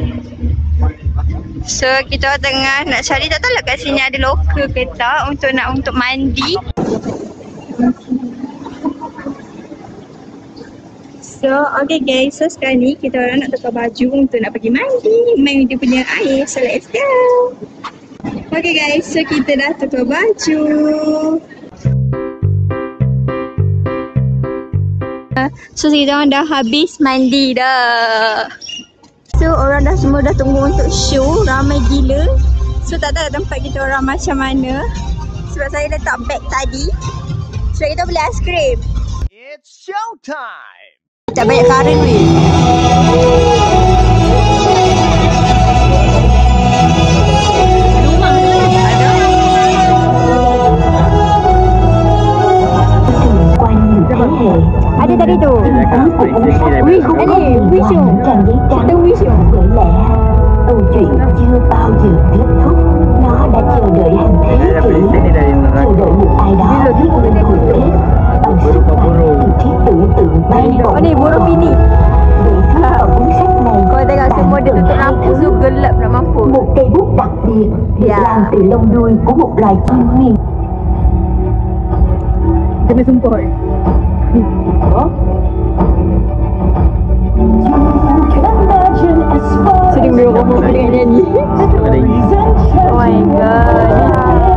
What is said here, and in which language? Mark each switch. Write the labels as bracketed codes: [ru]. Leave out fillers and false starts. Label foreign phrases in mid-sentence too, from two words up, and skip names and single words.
[ms] So kita tengah nak cari, tak tahu lah kat sini ada lokal ke tak untuk mandi. So [en] okay guys, [ms] so sekarang ni kita orang nak tukar baju untuk nak pergi mandi, main dia punya air. So [en] let's go. Okay guys, [ms] so kita dah tukar baju. So kita orang dah habis mandi dah. So orang dah semua dah tunggu untuk show, ramai gila. So tak tahu tempat kita orang macam mana. Sebab saya letak beg tadi. So kita beli aiskrim. [en] It's showtime. [ms] Tak banyak karen ni. Ada tadi tu. Wish ni, [en] wish you. [ms] Kita [en] wish you. [vi] Câu chuyện chưa bao giờ kết thúc. Nó đã chờ đợi hàng thế kỷ, chờ đợi một ai đó viết lên hồi kết bằng sức mạnh từ trí tưởng tượng bay bổng. [ms] Ni burung bini. [vi] Vậy thứ ở cuốn sách này [ms] Kau tengok semua dia tutup lampu so gelap nak mampus. [vi] một cây bút đặc biệt được làm từ lông đuôi của một loài chim miền. [ms] Kena sumpah. Sedang dia orang boleh nyanyi. [en] Oh my god.